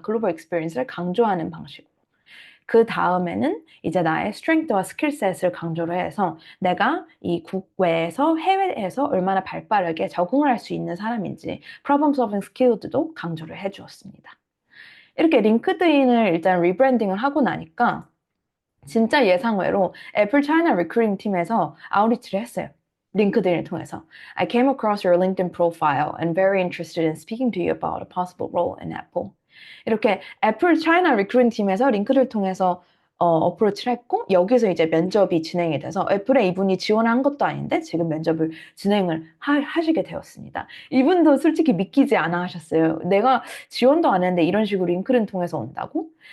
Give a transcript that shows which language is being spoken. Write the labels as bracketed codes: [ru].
[ko] 글로벌 익스피리언스를 강조하는 방식. 그 다음에는 이제 나의 스트렝스와 스킬셋을 강조를 해서 내가 이 국외에서 해외에서 얼마나 발빠르게 적응을 할 수 있는 사람인지 프로블럼 솔빙 스킬도 강조를 해주었습니다. 이렇게 링크드인을 일단 리브랜딩을 하고 나니까 진짜 예상외로 애플 차이나 리크루팅 팀에서 아웃리치를 했어요. 링크드인을 통해서. [en] I came across your LinkedIn profile and very interested in speaking to you about a possible role in Apple. [ko] 이렇게 애플 차이나 리크루팅 팀에서 링크를 통해서 어프로치를 했고 여기서 이제 면접이 진행이 돼서 애플에 이분이 지원한 것도 아닌데 지금 면접을 진행을 하시게 되었습니다. 이분도 솔직히 믿기지 않아 하셨어요. 내가 지원도 안 했는데 이런 식으로 링크를 통해서 온다고?